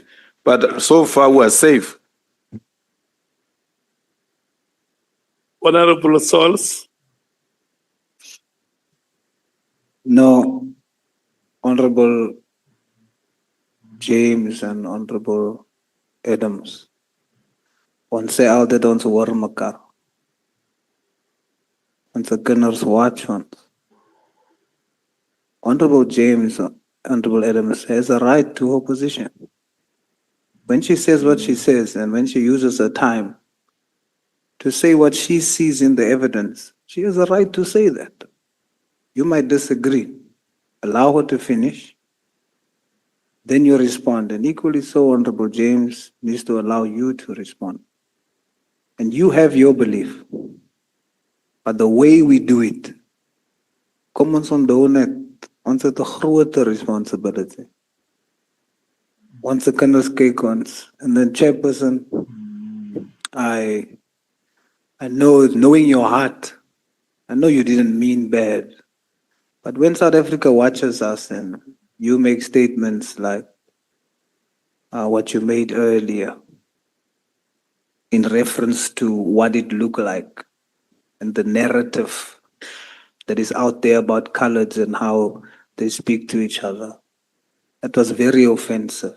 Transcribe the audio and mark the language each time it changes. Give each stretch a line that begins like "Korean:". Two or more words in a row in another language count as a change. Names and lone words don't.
English: But so far, we are safe. Honorable Souls. No, Honorable James and Honorable Adams.
Afrikaans: Ons sê altyd ons hoor mekaar. Ons kinders watch ons.
English: Honorable James, Honorable Adams has a right to opposition. When she says what she says and when she uses her time to say what she sees in the evidence, she has a right to say that. You might disagree. Allow her to finish. Then you respond. And equally so, Honorable James needs to allow you to respond. And you have your belief. But the way we do it,
Afrikaans: kom ons onthou net, ons het 'n groter responsibility.
English: Once the
Afrikaans: kinders kyk ons,
English: and then chairperson, I know, knowing your heart, I know you didn't mean bad. But when South Africa watches us and you make statements like what you made earlier in reference to what it looked like and the narrative that is out there about coloreds and how they speak to each other, that was very offensive.